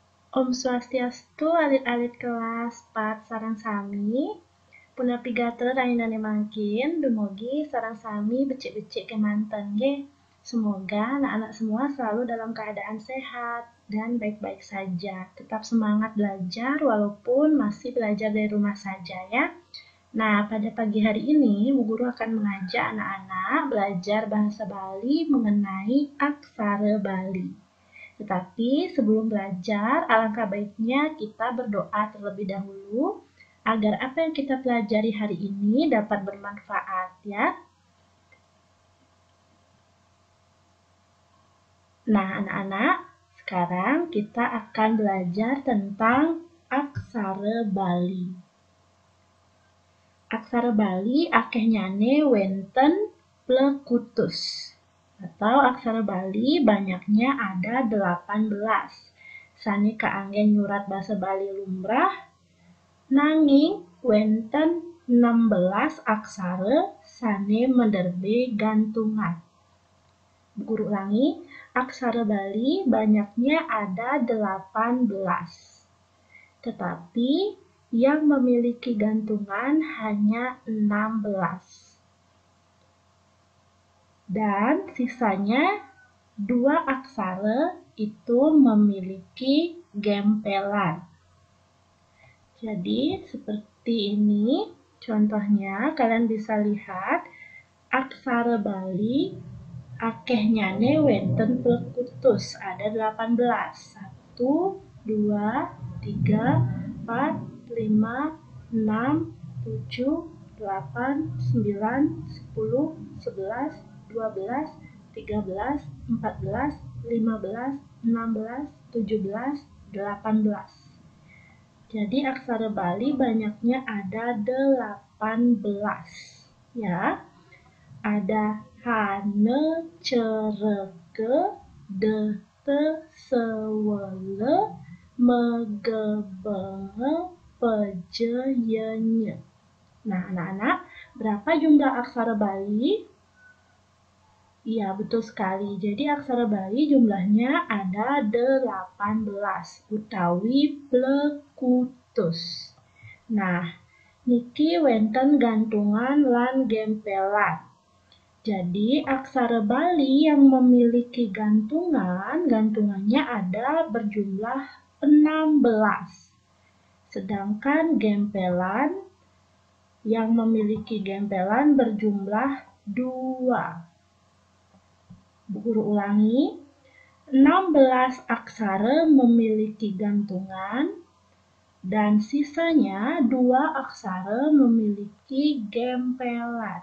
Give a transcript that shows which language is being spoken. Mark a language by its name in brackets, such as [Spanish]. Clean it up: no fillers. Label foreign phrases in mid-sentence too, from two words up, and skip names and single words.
[Balinese] Om Swastiastu, alit-alit kelas 4 sareng sami. Puna pigatur rainane mangkin, dumugi sareng sami becik-becik kemanten nggih. [Indonesian] Semoga anak-anak semua selalu dalam keadaan sehat dan baik-baik saja. Tetap semangat belajar walaupun masih belajar dari rumah saja ya. Nah, pada pagi hari ini Bu Guru akan mengajak anak-anak belajar bahasa Bali mengenai aksara Bali. Tetapi sebelum belajar, alangkah baiknya kita berdoa terlebih dahulu agar apa yang kita pelajari hari ini dapat bermanfaat ya. Nah, anak-anak, sekarang kita akan belajar tentang aksara Bali. [Balinese] Aksara Bali akehnyane wenten plekutus. [Indonesian] Atau aksara Bali banyaknya ada 18. [Balinese] Sani kaanggen nyurat basa Bali lumrah, nanging wenten 16 aksara sane menderbe gantungan. [Indonesian] Guru ulangi, aksara Bali banyaknya ada 18. Tetapi yang memiliki gantungan hanya 16. Dan sisanya 2 aksara itu memiliki gempelan. Jadi seperti ini contohnya, kalian bisa lihat aksara Bali [Balinese] akehnyane wenten plekutus [Indonesian] ada 18. 1, 2, 3, 4, 5, 6, 7, 8, 9, 10, 11, 12, 13, 14, 15, 16, 17, 18. Jadi aksara Bali banyaknya ada 18 ya. Ada hane, cereke, dete, sewele, megebenge, pejeyenye. Nah, anak-anak, berapa jumlah aksara Bali? Iya, betul sekali. Jadi aksara Bali jumlahnya ada 18 [Balinese] utawi plekutus. Nah, niki wenten gantungan lan gempelan. [Indonesian] Jadi aksara Bali yang memiliki gantungannya ada berjumlah 16. Sedangkan gempelan yang memiliki gempelan berjumlah 2. Bu Guru ulangi, 16 aksara memiliki gantungan dan sisanya 2 aksara memiliki gempelan.